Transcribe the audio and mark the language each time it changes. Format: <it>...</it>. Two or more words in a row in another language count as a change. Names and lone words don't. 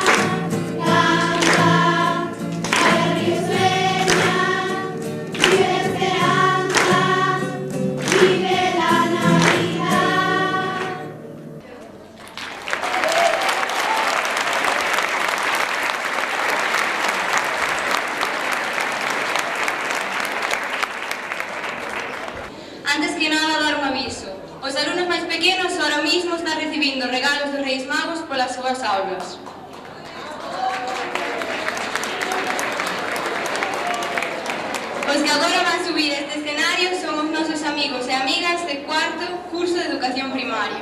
<es>Canta, baila, ríe, sueña, vive la esperanza, vive la Navidad. Antes que nada, dar un aviso.</es> <gl>Os alumnos máis pequenos</gl> <es>ahora mismo</es> <gl>están recibindo regalos dos Reis Magos polas súas aulas. Os que agora van subir a este escenario son os nosos amigos e amigas de cuarto curso de educación primaria.</gl>